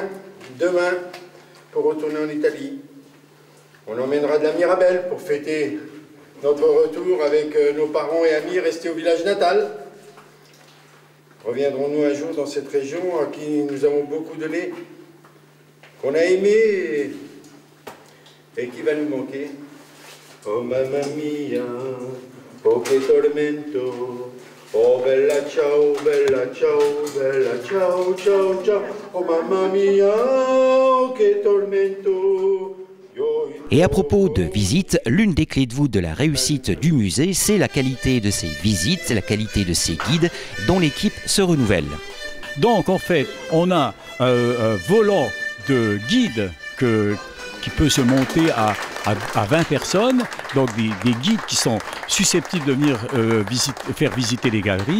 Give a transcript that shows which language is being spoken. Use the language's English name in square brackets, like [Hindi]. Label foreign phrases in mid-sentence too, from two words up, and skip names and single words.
[French] Prenons le train demain pour retourner en Italie. On emmènera de la Mirabelle pour fêter notre retour avec nos parents et amis restés au village natal. Reviendrons-nous un jour dans cette région à qui nous avons beaucoup donné, qu'on a aimé et qui va nous manquer? [Italian] Oh mamma mia, oh che tormento, oh bella ciao, ciao, ciao, ciao, oh mamma mia, oh che tormento. [French] Et à propos de visites, l'une des clés de voûte de la réussite du musée, c'est la qualité de ses visites, la qualité de ses guides, dont l'équipe se renouvelle. Donc en fait, on a un volant de guides qui peut se monter à 20 personnes, donc des guides qui sont susceptibles de venir faire visiter les galeries.